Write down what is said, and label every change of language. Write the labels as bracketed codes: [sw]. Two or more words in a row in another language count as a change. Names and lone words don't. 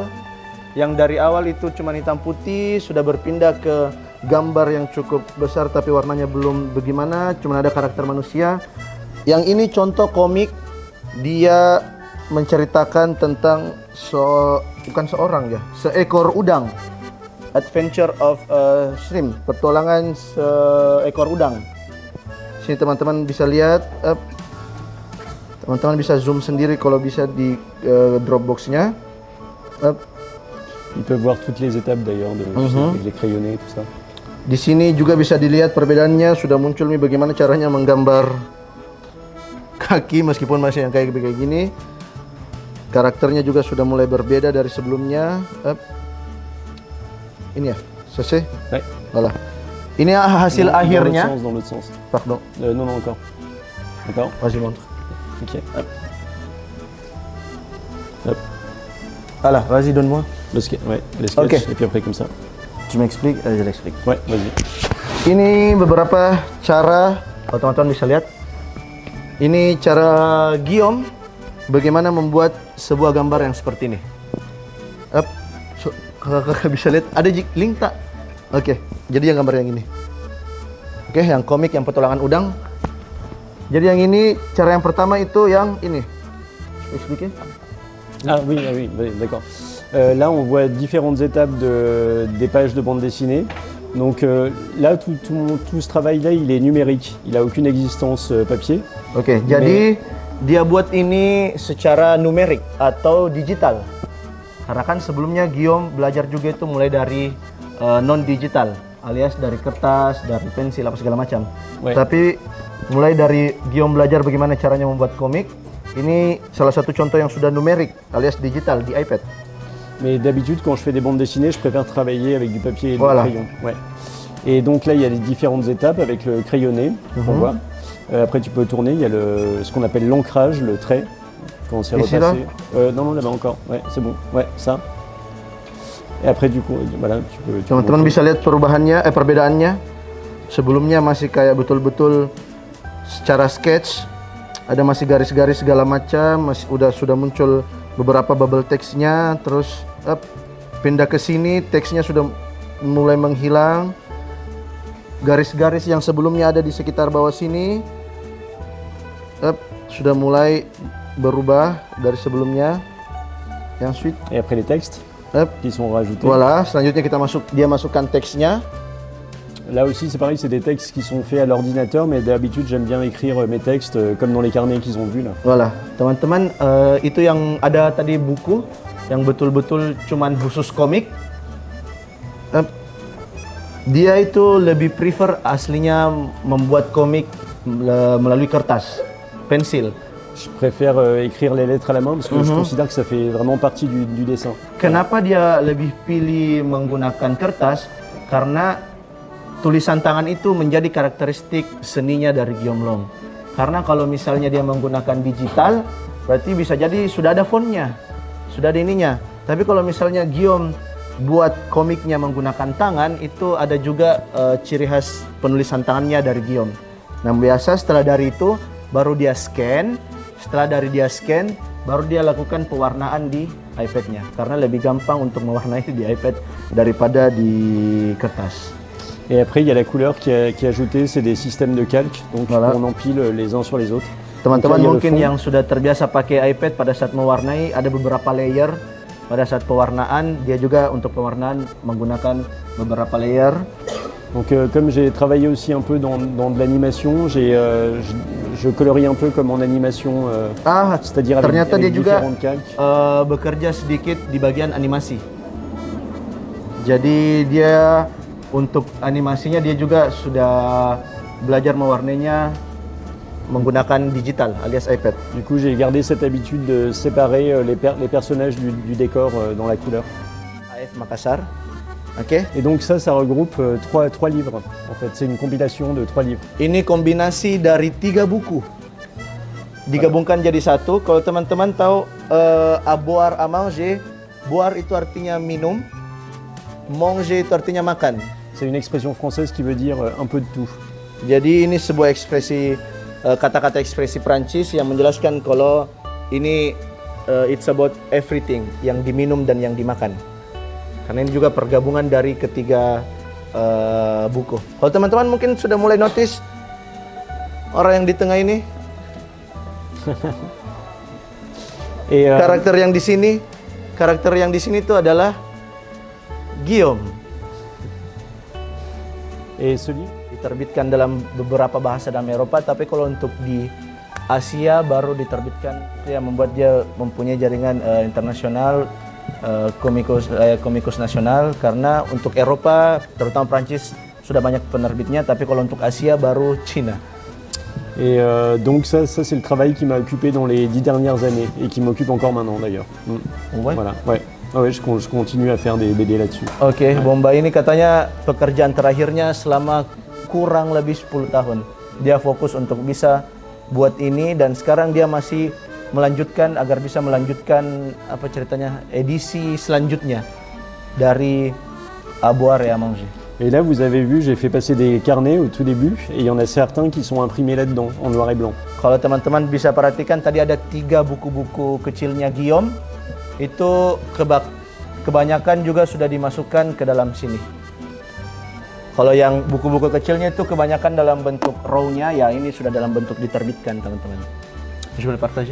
[id] Yang dari awal itu cuma hitam putih, sudah berpindah ke gambar yang cukup besar tapi warnanya belum bagaimana, cuma ada karakter manusia. Yang ini contoh komik, dia menceritakan tentang bukan seorang ya, seekor udang. Adventure of Shrimp, petualangan seekor udang. Sini teman-teman bisa lihat, teman-teman bisa zoom sendiri kalau bisa di Dropbox-nya. [fr] Ils peuvent voir toutes les étapes d'ailleurs, avec les crayonnés et tout ça. [id] Di sini juga bisa dilihat perbedaannya, sudah muncul nih bagaimana caranya menggambar kaki meskipun masih yang kayak gini. Karakternya juga sudah mulai berbeda dari sebelumnya. Ini ya, selesai? [fr] Ouais. Voilà. [id] Ini hasil akhirnya. [fr] Dans l'autre sens. Pardon. Non, encore. D'accord. Vas-y, montre. Ok. Hop. Hop. Voilà, vas-y, donne-moi. Le sketch, Ok. Et puis après comme ça. Tu m'expliques, je l'explique. Ouais, vas-y. [id] Ini beberapa cara, teman-teman bisa lihat. Ini cara Guillaume bagaimana membuat sebuah gambar yang seperti ini. Kakak bisa lihat, ada link tak? Oke, jadi yang gambar yang ini. Oke, yang komik, yang petualangan udang. Jadi yang ini, cara yang pertama itu yang ini. [fr] Expliquer? Ah oui, d'accord. Là, on voit différentes étapes des pages de bande dessinée. Donc là, tout ce travail-là, il est numérique. Il n'a aucune existence papier. [id] Oke, jadi dia buat ini secara numerik atau digital. Karena kan sebelumnya Guillaume belajar juga itu mulai dari non-digital, alias dari kertas, dari pensil, apa segala macam. Tapi mulai dari Guillaume belajar bagaimana caranya membuat komik, ini salah satu contoh yang sudah numerik, alias digital di iPad. [fr] Mais d'habitude, quand je fais des bandes dessinées, je préfère travailler avec du papier et du crayon. Ouais. Et donc là, il y a les différentes étapes avec le crayonné, qu'on voit. Après, tu peux tourner, il y a ce qu'on appelle l'ancrage, le trait, quand c'est repassé. Non, là-bas encore. Ouais, c'est bon. Ouais, ça. Et après, du coup, voilà, tu peux... [id] Teman-teman bisa lihat perubahannya, perbedaannya. Sebelumnya masih kayak betul-betul secara sketch. Ada masih garis-garis segala macam, sudah muncul beberapa [en] bubble text- [id] nya, terus pindah ke sini, teksnya sudah mulai menghilang. Garis-garis yang sebelumnya ada di sekitar bawah sini sudah mulai berubah dari sebelumnya. Yang suite. [fr] Et après les textes qui sont rajoutés. Voilà, [id] selanjutnya dia masukkan teksnya. [fr] Là aussi, c'est pareil, c'est des textes qui sont faits à l'ordinateur, mais d'habitude, j'aime bien écrire mes textes comme dans les carnets qu'ils ont vus là. Voilà, [id] teman-teman, itu yang ada tadi buku yang betul-betul cuman khusus komik. Dia itu lebih prefer aslinya membuat komik melalui kertas, pensil. [fr] Je préfère écrire les lettres à la main parce que je considère que ça fait vraiment partie du dessin. [id] Kenapa dia lebih pilih menggunakan kertas? Karena tulisan tangan itu menjadi karakteristik seninya dari Guillaume Long. Karena kalau misalnya dia menggunakan digital, berarti bisa jadi sudah ada fontnya, sudah ada ininya. Tapi kalau misalnya Guillaume buat komiknya menggunakan tangan, itu ada juga ciri khas penulisan tangannya dari Guillaume. Nah biasa setelah dari itu baru dia scan, setelah dari dia scan baru dia lakukan pewarnaan di iPad-nya. Karena lebih gampang untuk mewarnai di iPad daripada di kertas. [fr] Et après, il y a la couleur qui est ajoutée, c'est des systèmes de calque, donc on empile les uns sur les autres. [id] Teman-teman mungkin yang sudah terbiasa pakai iPad pada saat mewarnai, ada beberapa layer. Pada saat pewarnaan, dia juga untuk pewarnaan menggunakan beberapa layer. [fr] Donc comme j'ai travaillé aussi un peu dans de l'animation, je colorie un peu comme en animation, c'est-à-dire [id] ternyata [fr] avec [id] dia juga [fr] différentes calques. [id] Bekerja sedikit di bagian animasi. Jadi dia untuk animasinya dia juga sudah belajar mewarnainya menggunakan digital alias iPad. [fr] Du coup, j'ai gardé cette habitude de séparer les personnages du décor dans la couleur. [id] AF Makassar. Oke. [fr] Et donc ça regroupe trois livres. En fait, c'est une compilation de 3 livres. [id] Ini kombinasi dari 3 buku. Digabungkan jadi satu. Kalau teman-teman tahu [fr] boire à manger, [id] boire itu artinya minum, manger itu artinya makan. [fr] C'est une expression française qui veut dire un peu de tout. [id] Jadi ini sebuah ekspresi kata-kata ekspresi Prancis yang menjelaskan kalau ini [en] it's about everything, [id] yang diminum dan yang dimakan. Karena ini juga pergabungan dari ketiga buku. Kalau teman-teman mungkin sudah mulai notice orang yang di tengah ini, karakter yang di sini itu adalah Guillaume. Diterbitkan dalam beberapa bahasa dalam Eropa, tapi kalau untuk di Asia baru diterbitkan, itu yang membuat dia mempunyai jaringan internasional, komikus nasional. Karena untuk Eropa, terutama Prancis, sudah banyak penerbitnya, tapi kalau untuk Asia baru Cina. [fr] Et donc ça c'est le travail qui m'a occupé dans les 10 dernières années et qui m'occupe encore maintenant d'ailleurs. Ouais. Voilà, ouais. Ah ouais, je continue à faire des BD là-dessus. [id] Oke, Bomba ini katanya pekerjaan terakhirnya selama kurang lebih 10 tahun. Dia fokus untuk bisa buat ini dan sekarang dia masih melanjutkan agar bisa melanjutkan apa ceritanya edisi selanjutnya dari Boire à manger. [fr] Et là vous avez vu, j'ai fait passer des carnets au tout début et il y en a certains qui sont imprimés là-dedans en noir et blanc. [id] Kalau teman-teman bisa perhatikan tadi ada 3 buku-buku kecilnya Guillaume. Itu kebanyakan juga sudah dimasukkan ke dalam sini. Kalau yang buku-buku kecilnya itu kebanyakan dalam bentuk raw-nya, ya ini sudah dalam bentuk diterbitkan teman-teman. [fr] Je peux le partager?